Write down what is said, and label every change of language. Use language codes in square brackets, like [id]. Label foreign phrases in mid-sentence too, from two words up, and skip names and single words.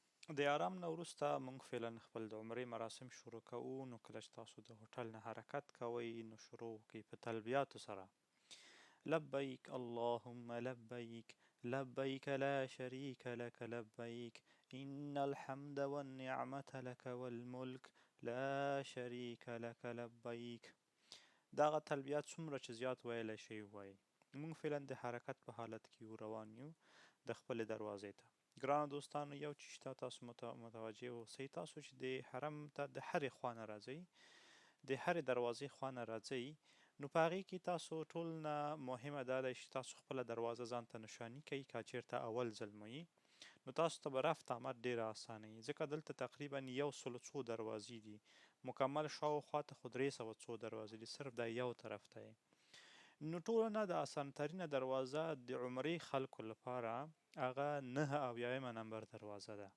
[ps] د آرام نه وروسته موږ فعلا خپل د عمرې مراسم شروع کوو. نو کله چې تاسو د هوټل نه حرکت کوئ نو شروع وکړئ په تلبیاتو سره: [ar] لبیک اللهم لبیک لبیک لا شریک لک لبیک ان الحمد والنعمة لك والملک لا شریک لک لبیک. [ps] دغه تلبیات څومره چې زیات ویلی شئ ووایئ. موږ فعلا د حرکت په حالت کې یو روان یو د خپلې دروازې ته. ګرانو دوستانو یو چې شته تاسو متوجه اوسئ، تاسو چې د حرم ته د هرې خوا نه راځئ، د هرې دروازې خوا نه راځئ، نو په هغې کې تاسو ټول نه مهمه دا ده چې تاسو خپله دروازه ځان ته نشاني کوئ. که چېرته اول ځل مو نو تاسو ته به رفت آمد ډېره اسانه وي، ځکه دلته تقریبا 100 دروازې دي، مکمل شاوخوا ته خو 300 دروازې دي، صرف دا یو طرف ته یې. نو ټولو نه د اسان ترینه دروازه د عمرې خلکو لپاره هغه 99 نمبر دروازه ده.